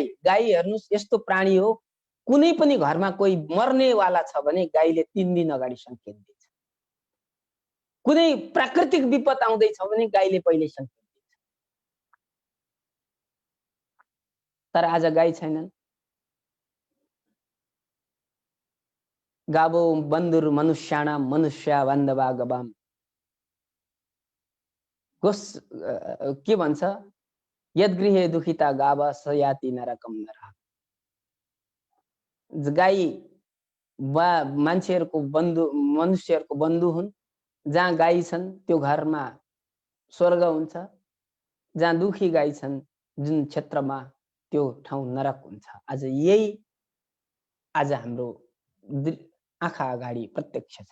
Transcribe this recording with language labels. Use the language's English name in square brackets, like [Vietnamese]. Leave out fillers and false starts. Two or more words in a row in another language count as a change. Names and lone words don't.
[Nepali] गाई हेर्नुस्, यस्तो प्राणी हो, कुनै पनि घरमा कोही मर्नेवाला छ भने गाईले 3 दिन अगाडि संकेत दिन्छ। कुनै प्राकृतिक विपद आउँदैछ भने गाईले पहिले संकेत दिन्छ। तर आज गाई छैनन्। [Sanskrit] गावो बन्धुर मनुष्याणाम मनुष्या बान्धवा गवाम। [Nepali] के भन्छ? [Sanskrit] यद्गृहे दुखिता गाव सयाति नरकम नरक। [Nepali] गाई मान्छेहरूको बन्धु, मनुष्यहरूको बन्धु हुन्। जहाँ गाई छन् त्यो घरमा स्वर्ग हुन्छ। जहाँ दुखी गाई छन् जुन क्षेत्रमा, त्यो ठाउँ नरक हुन्छ। आज यही आज हाम्रो आँखा अगाडि प्रत्यक्ष छ।